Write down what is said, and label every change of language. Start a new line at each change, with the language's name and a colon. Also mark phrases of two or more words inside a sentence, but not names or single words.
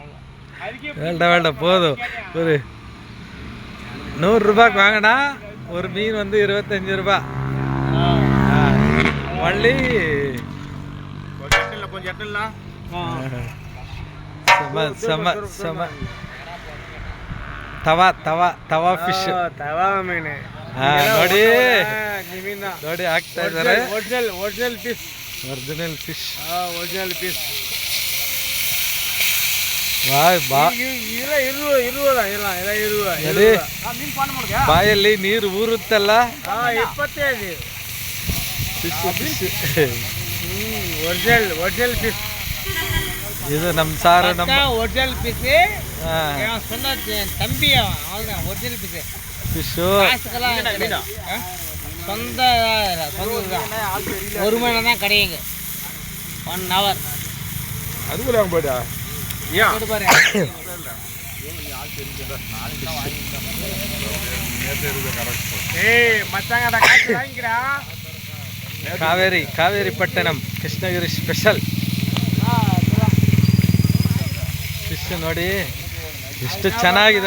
Tamil: வேண்டாம் போதும். ஒரு 100 ரூபாய்க்கு வாங்கினா ஒரு மீன் வந்து 25 ரூபா. வள்ளி செம செம ತವಾ ಫಿಶ್.
Kannada: ತವಾ ಮೀನು ನೋಡಿ ನೋಡಿ ಹಾಕ್ತಾ ಇದ್ದಾರೆ.
English: Original fish. Original fish.
Kannada: ಬಾಯಲ್ಲಿ ನೀರು ಊರುತ್ತಲ್ಲ.
English: 25 original fish.
Tamil: இது நம் சார் நம்ம
English: original piece.
Tamil: சொன்ன தம்பி அவன்
English: original piece.
Tamil: ஃபிஷ்ஷு சொந்த 1 மணி நேரம் தான் கிடையுங்க.
English: 1 hour.
Tamil: அதுக்குள்ள போயிட்டா
Kannada: ಕಾವೇರಿಪಟ್ಟಣಂ ಕೃಷ್ಣಗಿರಿ
English: special fish
Kannada: ನೋಡಿ ಎಷ್ಟು ಚೆನ್ನಾಗಿದೆ.